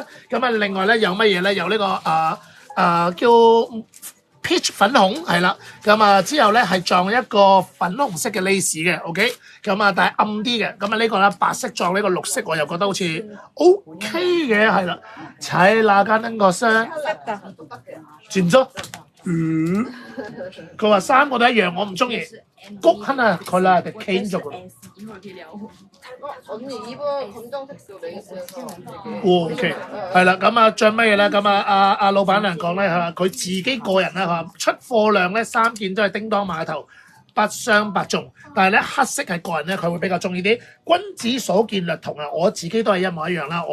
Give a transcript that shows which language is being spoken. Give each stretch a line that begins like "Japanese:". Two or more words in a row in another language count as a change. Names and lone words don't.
Cantonese: 咁啊另外咧有乜嘢咧？有呢個叫peach 粉紅係啦，咁啊之後咧係撞一個粉紅色嘅 lace 嘅 ，OK， 咁啊但係暗啲嘅，咁啊呢個咧白色撞呢個綠色，我又覺得好似 OK 嘅，係啦，踩那間呢個聲，轉咗，佢話三個都一樣，我唔中意，谷亨啊佢啦，就 Ken 咗㗎。
Korean: 언니 입은 검정색 레이스여서
Cantonese: OK， 係啦，咁啊着乜嘢咧？咁阿老闆娘講咧係佢自己個人咧係出貨量咧3件都係叮當碼頭，不相伯仲。但係咧黑色係個人咧佢會比較中意啲。君子所見略同啊，我自己都係一模一樣啦。